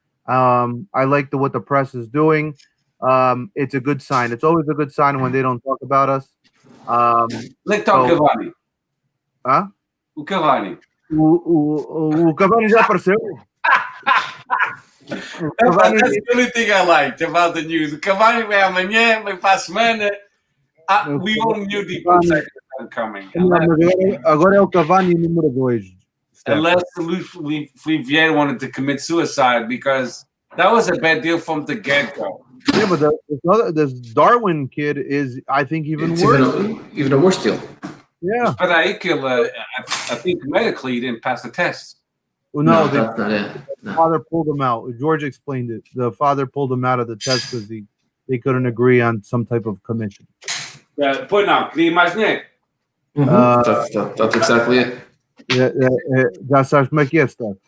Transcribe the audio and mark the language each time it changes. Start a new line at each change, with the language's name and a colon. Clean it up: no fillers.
English: I like what the press is doing. It's a good sign. It's always a good sign when they don't talk about us. Let's talk Cavani. Hã?
Portuguese: O Cavani. O Cavani já apareceu.
English: That's the only thing I liked about the news.
Portuguese: O Cavani vai amanhã, vai para a semana.
English: We all knew the were coming.
Portuguese: Agora é o Cavani número 2.
English: Unless Luis Vieira wanted to commit suicide, because that was a bad deal from the get-go. Yeah, but this Darwin kid is, I think, even worse. Even a worse deal. Yeah. But I think medically he didn't pass the test. Well, no, that's not it. The father pulled him out. George explained it. The father pulled him out of the test because they couldn't agree on some type of commission.
Portuguese: Pois não, queria mais dinheiro.
English: That's exactly it.
Portuguese: Já sabes como é que é, está.